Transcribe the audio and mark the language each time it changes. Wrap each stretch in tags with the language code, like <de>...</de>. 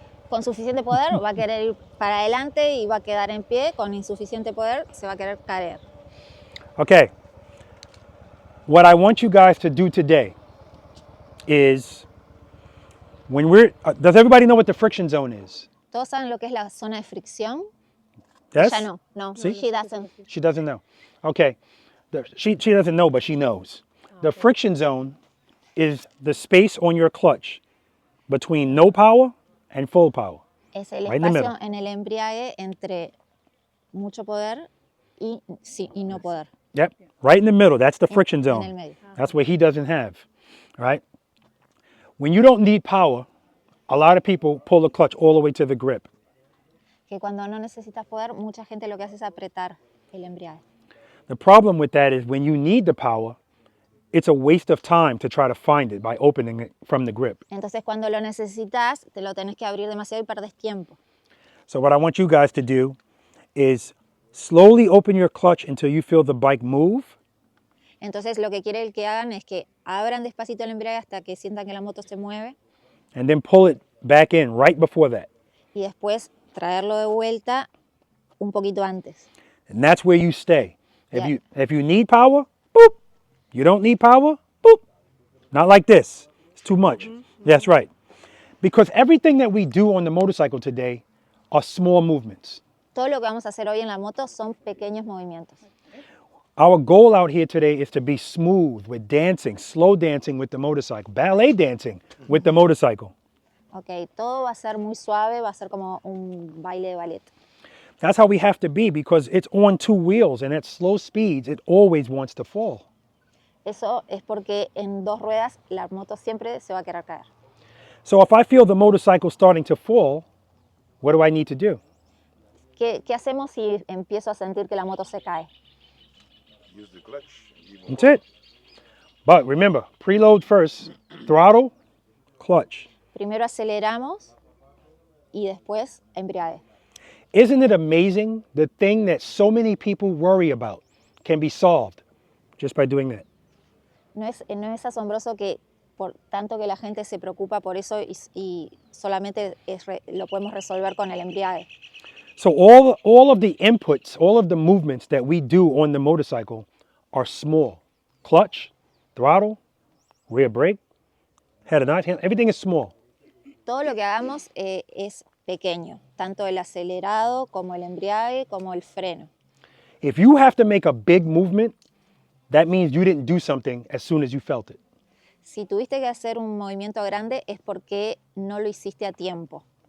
<es>Con suficiente poder va a querer ir para adelante y va a quedar en pie. Con insuficiente poder se va a querer caer.</es> <en>Okay. What I want you guys to do today is when does everybody know what the friction zone is?</en> <es>¿Todos saben lo que es la zona de fricción?</es> <en>Yes?</en> <es>Ya no, no,</es> <en>See? she doesn't. She doesn't know. Okay. She doesn't know, but she knows. The friction zone is the space on your clutch between no power and full power.</en> <es>Es el</es> <en>Right in the</en> <es>espacio</es> <en>middle.</en> <es>en el embriague entre mucho poder y no poder.</es> <en>Yep. Right in the middle. That's the friction</en> <es>En el</es> <en>zone.</en> <es>medio.</es> <en>That's what he doesn't have. Right? When you don't need power, a lot of people pull the clutch all the way to the grip.</en> <es>Que cuando no necesitas poder, mucha gente lo que hace es apretar el embriague.</es> <en>The problem with that is when you need the power, it's a waste of time to try to find it by opening it from the grip.</en> <es>Entonces cuando lo necesitas, te lo tenés que abrir demasiado y perdes tiempo.</es> <en>So what I want you guys to do is slowly open your clutch until you feel the bike move.</en> <es>Entonces lo que quiere que hagan es que abran despacito el embriague hasta que sientan que la moto se mueve</es> <en>And then pull it back in right before that.</en> <es>y después traerlo de vuelta un poquito antes.</es> <en>And that's where you stay. Yeah. If you need power, boop. You don't need power, boop. Not like this. It's too much. That's right. Because everything that we do on the motorcycle today are small movements.</en> <es>Todo lo que vamos a hacer hoy en la moto son pequeños movimientos.</es> <en>Our goal out here today is to be smooth with dancing, slow dancing with the motorcycle, ballet dancing with the motorcycle.</en> <es>Ok, todo va a ser muy suave, va a ser como un baile de ballet.</es> <en>That's how we have to be because it's on two wheels and at slow speeds, it always wants to fall.</en> <es>Eso es porque en dos ruedas la moto siempre se va a querer caer.</es> <en>So if I feel the motorcycle starting to fall, what do I need to do?</en> <es>¿Qué hacemos si empiezo a sentir que la moto se cae?</es> <en>Use the clutch. That's it. But remember, preload first, throttle, clutch.</en> <es>Primero aceleramos y después embriague.</es> <en>Isn't it amazing the thing that so many people worry about can be solved just by doing that?</en> <es>¿No es asombroso que por tanto que la gente se preocupa por eso y solamente lo podemos resolver con el embriague?</es> <en>So all of the inputs, all of the movements that we do on the motorcycle are small. Clutch, throttle, rear brake, head and hand, everything is small.</en> <es>Todo lo que hagamos es pequeño, tanto el acelerado como el embriague como el freno.</es> <en>If you have to make a big movement, that means you didn't do something as soon as you felt it.</en> <es>Si tuviste que hacer un movimiento grande es porque no lo hiciste a tiempo.</es>